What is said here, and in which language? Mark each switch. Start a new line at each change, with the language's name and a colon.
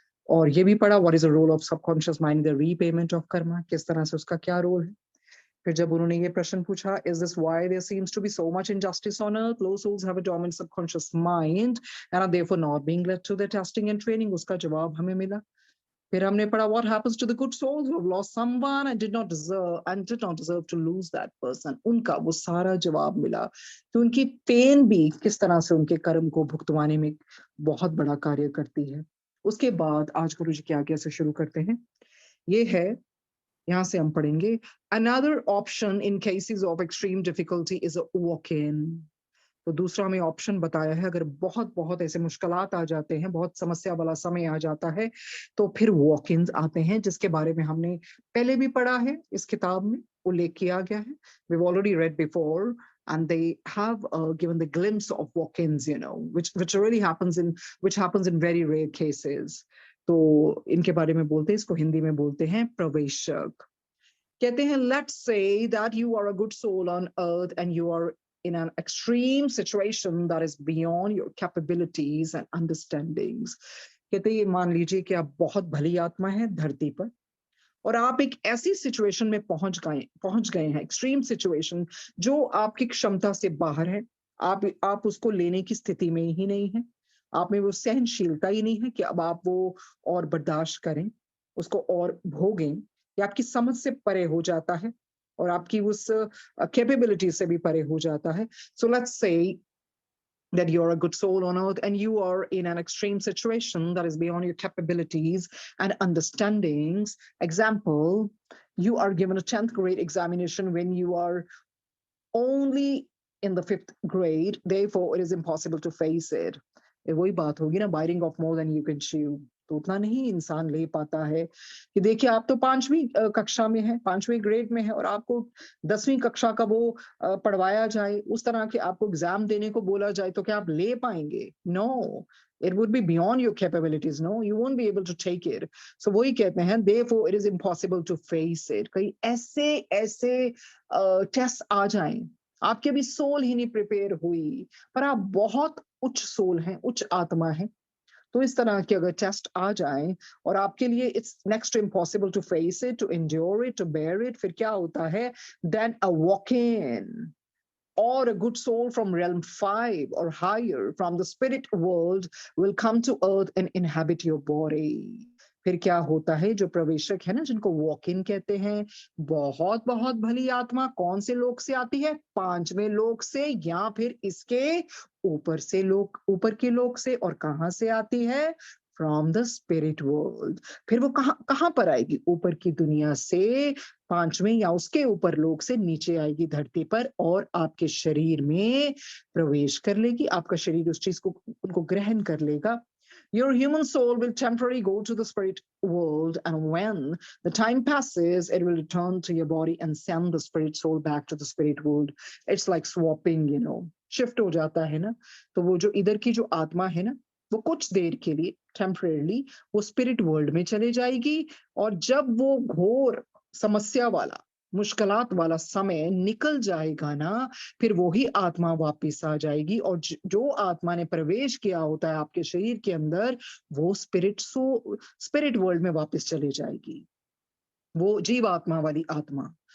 Hindi: और ये भी पढ़ा
English: what is the role of subconscious mind, the repayment of karma,
Hindi: किस तरह से उसका क्या रोल है। फिर जब उन्होंने ये प्रश्न पूछा,
English: is this why there seems to be so much injustice on earth, low souls have a dormant subconscious mind and are therefore not being led to their testing and training,
Hindi: उसका जवाब हमें मिला। फिर हमने पढ़ा
English: what happens to the good souls who have lost someone and did not deserve to lose that person,
Hindi: उनका वो सारा जवाब मिला। तो उनकी पेन भी किस तरह से उनके कर्म को भुगतवाने में बहुत बड़ा कार्य करती है। उसके बाद आज गुरु जी की आज्ञा से शुरू करते हैं। ये है, यहाँ से हम पढ़ेंगे,
English: another option in cases of extreme difficulty is a walk-in।
Hindi: तो दूसरा हमें ऑप्शन बताया है, अगर बहुत बहुत ऐसे मुश्किलात आ जाते हैं, बहुत समस्या वाला समय आ जाता है, तो फिर वॉक इन आते हैं, जिसके बारे में हमने पहले भी पढ़ा है, इस किताब में उल्लेख किया गया है।
English: We've already read before and they have given the glimpse of walk-ins, which really happens in very rare cases।
Hindi: तो इनके बारे में बोलते हैं, इसको हिंदी में बोलते हैं प्रवेशक। कहते हैं,
English: let's say that you are a good soul on earth and you are in an extreme situation that is beyond your capabilities and understandings।
Hindi: कहते हैं, मान लीजिए कि आप बहुत भली आत्मा है धरती पर और आप एक ऐसी सिचुएशन में पहुंच गए हैं, एक्सट्रीम सिचुएशन जो आपकी क्षमता से बाहर है। आप उसको लेने की स्थिति में ही नहीं है, आप में वो सहनशीलता ही नहीं है कि अब आप वो और बर्दाश्त करें। उसको और भोगें, ये आपकी समझ से परे हो जाता है और आपकी उस कैपेबिलिटी से भी परे हो जाता है।
English: So let's say that you're a good soul on earth and you are in an extreme situation that is beyond your capabilities and understandings. Example, you are given a 10th grade examination when you are only in the 5th grade, therefore it is impossible to face it.
Hindi: ये वही बात होगी ना,
English: biting off more than you can chew.
Hindi: तो उतना नहीं इंसान ले पाता है कि देखिए आप तो 5वीं कक्षा में है, 5वीं ग्रेड में है और आपको 10वीं कक्षा का वो पढ़वाया जाए, उस तरह के आपको एग्जाम देने को बोला जाए तो क्या आप ले पाएंगे?
English: No, it would be beyond your capabilities. No, you won't be able to take it. So
Hindi: वही कहते हैं,
English: therefore it is impossible to face it.
Hindi: कई ऐसे ऐसे टेस्ट आ जाएं, आपकी अभी सोल ही नहीं प्रिपेयर हुई, पर आप बहुत उच्च सोल हैं, उच्च आत्मा है, तो इस तरह के अगर टेस्ट आ जाएं और आपके लिए
English: it's next to impossible to face it, to endure it, to bear it,
Hindi: फिर क्या होता है?
English: Then a walk in or a good soul from realm 5 or higher from the spirit world will come to earth and inhabit your body.
Hindi: फिर क्या होता है? जो प्रवेशक है ना, जिनको वॉक इन कहते हैं, बहुत बहुत भली आत्मा कौन से लोक से आती है? 5वें लोक से या फिर इसके ऊपर से लोक, ऊपर के लोक से। और कहां से आती है?
English: From the spirit world.
Hindi: फिर वो कहां कहां पर आएगी? ऊपर की दुनिया से 5वें या उसके ऊपर लोक से नीचे आएगी धरती पर और आपके शरीर में प्रवेश कर लेगी। आपका शरीर उस चीज को, उनको ग्रहण कर लेगा।
English: Your human soul will temporarily go to the spirit world, and when the time passes, it will return to your body and send the spirit soul back to the spirit world. It's like swapping, you know, shift
Hindi: हो जाता है ना। तो वो जो इधर की जो आत्मा है ना, वो कुछ देर के लिए टेम्परेली वो स्पिरिट वर्ल्ड में चले जाएगी और जब वो घोर समस्या वाला, मुश्किलात वाला समय निकल जाएगा ना, फिर वो ही आत्मा वापस आ जाएगी और जो आत्मा ने प्रवेश किया होता है आपके शरीर के अंदर, वो स्पिरिट वर्ल्ड में वापस चली जाएगी, वो जीवात्मा वाली आत्मा।